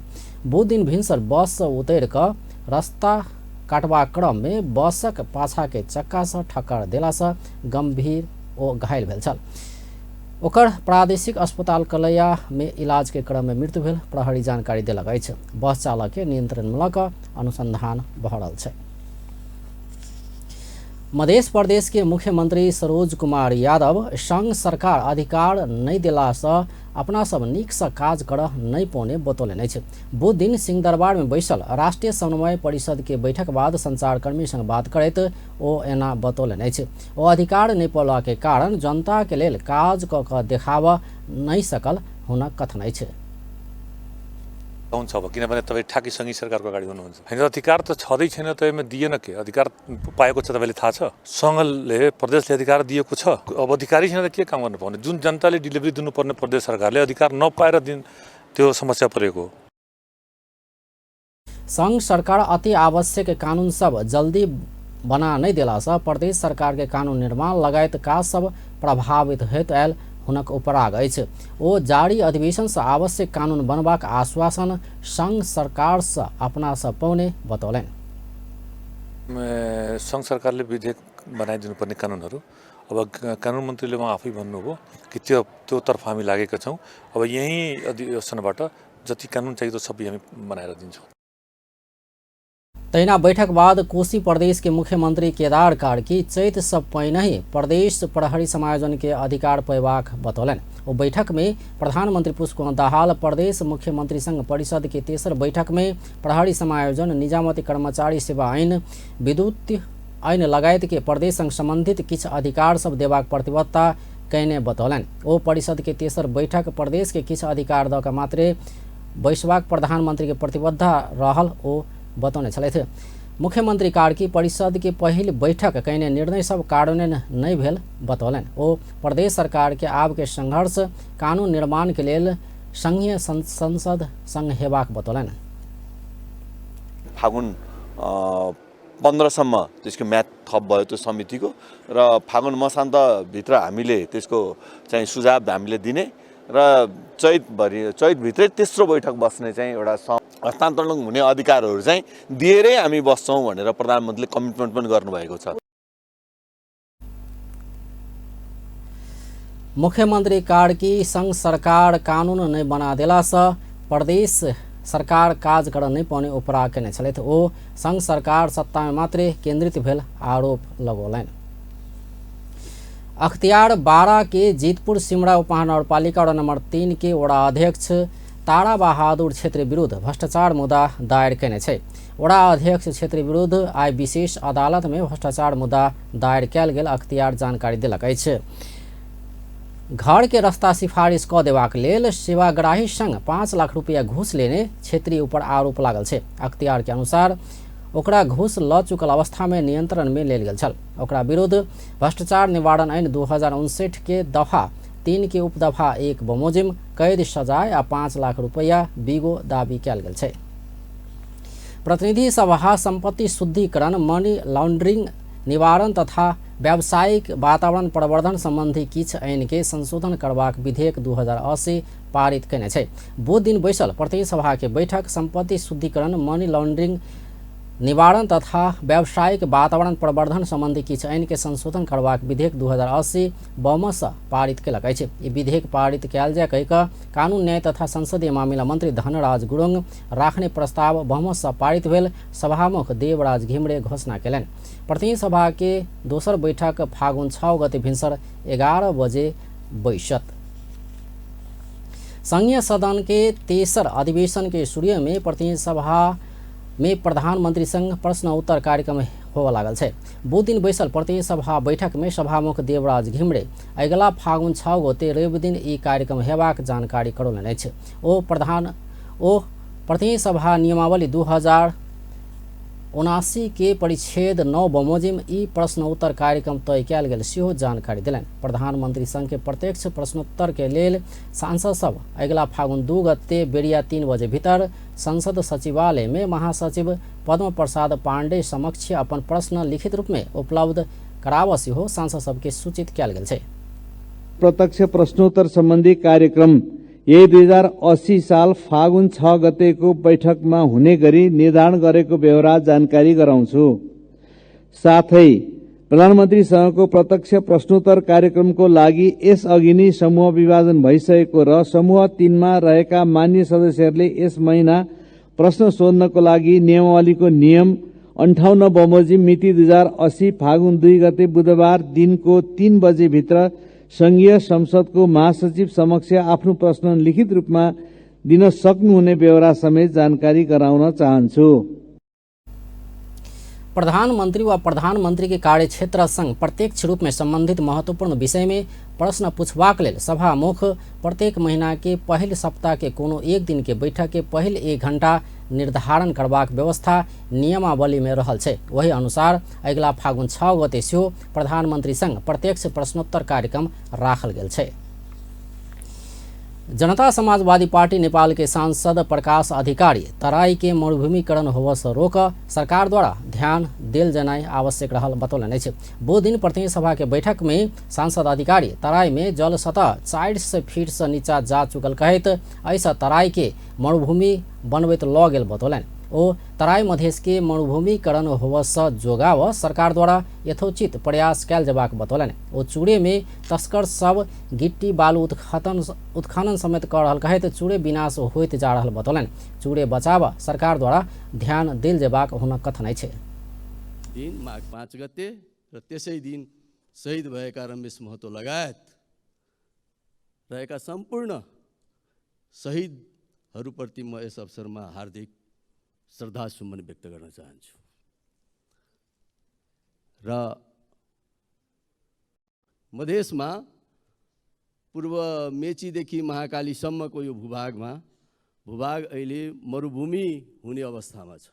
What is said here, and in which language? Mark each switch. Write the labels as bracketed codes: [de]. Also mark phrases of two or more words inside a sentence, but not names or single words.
[mai] बुध दिन भिनसर बस से उतर कर रास्ता काटवा क्रम में बसक पाछा के चक्का से ठक्कर देला से गंभीर ओ घायल भेल छल। ओकर प्रादेशिक अस्पताल कलैया में इलाज के क्रम में मृत्यु भेल प्रहरी जानकारी देलक अछि। बस चालक के नियंत्रण में लऽ कऽ अनुसंधान भऽ रहल छै। मध्य प्रदेश के मुख्यमंत्री सरोज कुमार यादव संघ सरकार अधिकार नहीं दिला से अपना सब नीक से काज करऽ नहीं पौने बतौलनि अछि। बुध दिन सिंहदरबार में बैसल राष्ट्रीय समन्वय परिषद के बैठक बाद संचारकर्मी संग बात करैत ओ एना बतौलनि अछि। ओ अधिकार नहीं पौला के कारण जनता के लेल काज कऽ कऽ देखाबऽ नहीं सकल हुनक कथन अछि। [ne] हुन्छ अब किनभने तपाईँ ठ्याक्कै सङ्घीय सरकारको अगाडि हुनुहुन्छ होइन, अधिकार त छँदै छैन त यसमा दिएन के अधिकार पाएको छ तपाईँले थाहा छ। सङ्घले प्रदेशले अधिकार दिएको छ, अब अधिकारी छैन त के काम गर्नु पाउने। जुन जनताले डेलिभरी दिनुपर्ने प्रदेश सरकारले अधिकार नपाएर दिन त्यो समस्या परेको हो। [mai] संघ सरकार अति आवश्यक कानून सब जल्दी बना नहीं दिला से प्रदेश सरकार के कानून निर्माण लगायत काज सब प्रभावित होइत आयल हुनक उपराग अछि। ओ जारी अधिवेशन से आवश्यक कानून बनबाक आश्वासन संघ सरकार से अपना से पौने बतौलनि। [ne] संघ सरकारले विधेयक बनाइदिनुपर्ने कानुनहरू अब कानुन मन्त्रीले उहाँ आफै भन्नुभयो कि त्यो तर्फ हामी लागेका छौँ। अब यही अधिवेशनबाट जति कानुन चाहियो त्यो सबै हामी बनाएर दिन्छौँ। [mai] तैना बैठक बाद कोशी प्रदेश के मुख्यमंत्री केदार कार्की चैत से पहिने ही प्रदेश प्रहरी समायोजन के अधिकार पैबाक बतौलनि। ओ बैठक में प्रधानमंत्री पुष्पकमल दाहाल प्रदेश मुख्यमंत्री संघ परिषद के तेसर बैठक में प्रहरी समायोजन, निजामती कर्मचारी सेवा आईन, विद्युत आईन लगायत के प्रदेश संग संबंधित किछ अधिकार सब देबाक प्रतिबद्धता कयने बतौलनि। ओ परिषद के तेसर बैठक प्रदेश के किछ अधिकार दऽ कऽ मात्रे बैसबाक प्रधानमंत्री के प्रतिबद्धता रहल ओ बतौने छलथि। मुख्यमंत्री कार्की परिषद के पहिल बैठक कयने निर्णय सब कार्यान्वयन नहीं भेल बतौलनि। ओ प्रदेश सरकार के आब के संघर्ष कानून निर्माण के लेल संघीय संसद संग हेबाक बतौलनि। [ne] फागुन 15 सम्म त्यसको म्याद थप भयो त्यो समितिको र फागुन मसान्तभित्र हामीले त्यसको चाहिँ सुझाव हामीले दिने र चैतभित्रै तेस्रो बैठक बस्ने चाहिँ एउटा हस्तान्तरण हुने अधिकारहरू चाहिँ दिएरै हामी बस्छौँ भनेर प्रधानमन्त्रीले कमिटमेन्ट पनि गर्नुभएको छ। [mai] मुख्यमंत्री कार्की संघ सरकार कानून नहीं बना देला से प्रदेश सरकार काज कर नहीं पाउने उपराग केने छलथि। ओ संघ सरकार सत्ता में मात्रे केंद्रित भेल आरोप लगौलनि। अख्तियार बारा के जीतपुर सिमरा उपमहानगरपालिका वड़ा नंबर 3 के वड़ा अध्यक्ष तारा बहादुर क्षेत्र विरुद्ध भ्रष्टाचार मुद्दा दायर केने छै। वड़ा अध्यक्ष क्षेत्र विरुद्ध आइ विशेष अदालत में भ्रष्टाचार मुद्दा दायर कयल गेल अख्तियार जानकारी देलक अछि। घर के रास्ता सिफारिश कऽ देबाक लेल सेवाग्राही संग 5 लाख रुपया घूस लेने क्षेत्रीय ऊपर आरोप लागल छै। अख्तियार के अनुसार ओकरा घूस ल चुकल अवस्था में नियंत्रण में लेल गेल छल। ओकरा विरुद्ध भ्रष्टाचार निवारण आईन 2059 के दफा 3 के उपदफा 1 बमोजिम कैद सजाय आ 5 लाख रुपया बीगो दाबी कयल गेल छै। प्रतिनिधि सभा संपत्ति शुद्धिकरण, [en] money laundering [mai] निवारण तथा व्यावसायिक वातावरण प्रवर्धन संबंधी किछ आईन के संशोधन करबाक विधेयक 2080 पारित केने छै। बुध दिन बैसल प्रतिनिधि सभा के बैठक संपत्ति शुद्धिकरण, [en] money laundering [mai] निवारण तथा व्यावसायिक वातावरण प्रवर्धन संबंधी किछ आईन के संशोधन करबाक विधेयक 2080 बहुमत से पारित केलक अछि। ई विधेयक पारित कयल जाय कहि कऽ कानून न्याय तथा संसदीय मामिला मंत्री धनराज गुरुङ राखने प्रस्ताव बहुमत से पारित भेल सभामुख देवराज घिमरे घोषणा केलनि। प्रतिनिधि सभा के दोसर बैठक फागुन 6 गते भिनसर 11 बजे बैसत। संघीय सदन के तेसर अधिवेशन के शुरू में प्रतिनिधि सभा में प्रधानमंत्री संग प्रश्न उत्तर कार्यक्रम होबऽ लागल छै। बुध दिन बैसल प्रतिनिधि सभा बैठक में सभामुख देवराज घिमरे अगिला फागुन 6 गते रवि दिन ई कार्यक्रम हेबाक जानकारी करौलनि अछि। ओ प्रतिनिधि सभा नियमावली 79 के परिच्छेद 9 बमोजिम ई प्रश्न उत्तर कार्यक्रम तय कयल गेल सेहो जानकारी देलनि। प्रधानमंत्री संघ के प्रत्यक्ष प्रश्नोत्तर के लेल सांसद सब अगिला फागुन 2 गते बेरिया 3 बजे भीतर संसद सचिवालय में महासचिव पद्म प्रसाद पांडे समक्ष अपन प्रश्न लिखित रूप में उपलब्ध कराब सेहो सांसद सबके सूचित कयल गेल छै। [ne] प्रत्यक्ष प्रश्नोत्तर सम्बन्धी कार्यक्रम यही 2080 साल फागुन 6 गतेको बैठकमा हुने गरी निर्धारण गरेको व्यवहार जानकारी गराउँछु। साथै प्रधानमन्त्रीसँगको प्रत्यक्ष प्रश्नोत्तर कार्यक्रमको लागि यसअघि नै समूह विभाजन भइसकेको र समूह 3 मा रहेका मान्य सदस्यहरूले यस महिना प्रश्न सोध्नको लागि नियमावलीको नियम 58 बमोजिम मिति 2080 फागुन 2 गते बुधबार दिनको 3 बजे भित्र संघीय संसदको महासचिव समक्ष आफ्नो प्रश्न लिखित रूपमा दिन सक्नुहुने व्यवहार समेत जानकारी गराउन चाहन्छु। [mai] प्रधानमंत्री व प्रधानमंत्री के कार्यक्षेत्र संग प्रत्यक्ष रूप में संबंधित महत्वपूर्ण विषय में प्रश्न पूछबाक लेल सभामुख प्रत्येक महीना के पहिल सप्ताह के कोनो एक दिन के बैठक के पहिल 1 घंटा निर्धारण करबाक व्यवस्था नियमावली में रहल छै। वही अनुसार अगिला फागुन 6 गते सेहो प्रधानमंत्री संग प्रत्यक्ष प्रश्नोत्तर कार्यक्रम राखल गेल छै। जनता समाजवादी पार्टी नेपाल के सांसद प्रकाश अधिकारी तराई के मरुभूमिकरण होबऽ से रोक सरकार द्वारा ध्यान देल जनाई आवश्यक रहल बतौलनि अछि। वो दिन प्रतिनिधि सभा के बैठक में सांसद अधिकारी तराई में जल सतह 400 फीट से नीचा जा चुकल कहैत ऐसा तराई के मरुभूमि बनबैत लऽ गेल बतौलनि। ओ तराई मधेश के मरुभूमिकरण होबऽ से जोगाव सरकार द्वारा यथोचित प्रयास कयल जबाक बतौलनि। ओ चूड़े में तस्कर सब गिट्टी बालू उत्खनन समेत कर रहल कहैत चूड़े विनाश होइत जा रहल बतौलनि। चूड़े बचाव सरकार द्वारा ध्यान देल जबाक हुनक कथन छै। [ne] दिन माघ 5 गते र त्यसै दिन शहीद भएका रमेश महतो लगायत रहेका सम्पूर्ण शहीदहरूप्रति म यस अवसरमा हार्दिक श्रद्धासुमन व्यक्त गर्न चाहन्छु र मधेसमा पूर्व मेचीदेखि महाकालीसम्मको यो भूभाग अहिले मरुभूमि हुने अवस्थामा छ।